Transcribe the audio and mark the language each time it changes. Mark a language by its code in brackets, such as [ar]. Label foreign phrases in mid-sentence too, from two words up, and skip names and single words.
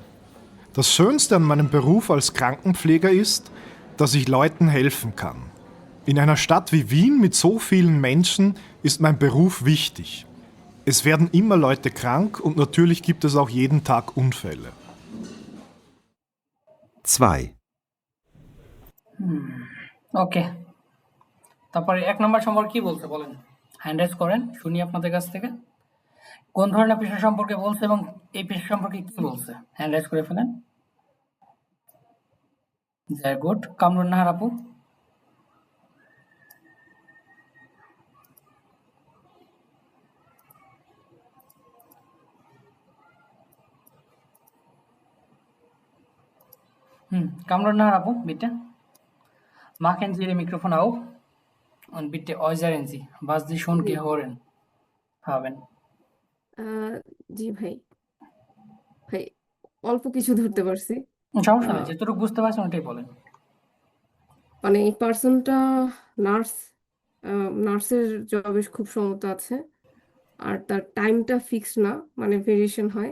[de] Das Schönste an meinem Beruf als Krankenpfleger ist, dass ich Leuten helfen kann. In einer Stadt wie Wien mit so vielen Menschen ist mein Beruf wichtig. Es werden immer Leute krank und natürlich gibt es auch jeden Tag Unfälle. 2, [bn] ওকে, তারপরে 1 নম্বর সম্পর্কে কি বলছে বলেন, [en] hand raise [bn] করেন, শুনি আপনাদের কাছ থেকে কোন ধরনের পেশা সম্পর্কে বলছে এবং এই পেশা সম্পর্কে কি বলছে, [en] hand raise [bn] করে ফেলেন। [en] very good, [bn] কামরুন নাহার আপু। [de] Kamron Nahar Apu, bitte. Machen Sie Ihr Mikrofon auf und bitte äußern Sie, was Sie schon gehört haben. [bn] জি ভাই, ভাই অল্প কিছু ধরতে পারছি। সমস্যা নেই, যেটুকু বুঝতে পারছেন ওটাই বলেন। মানে এই পার্সনটা নার্স, নার্সের জবে খুব সমতা আছে, আর তার টাইমটা ফিক্সড না, মানে ভেরিয়েশন হয়।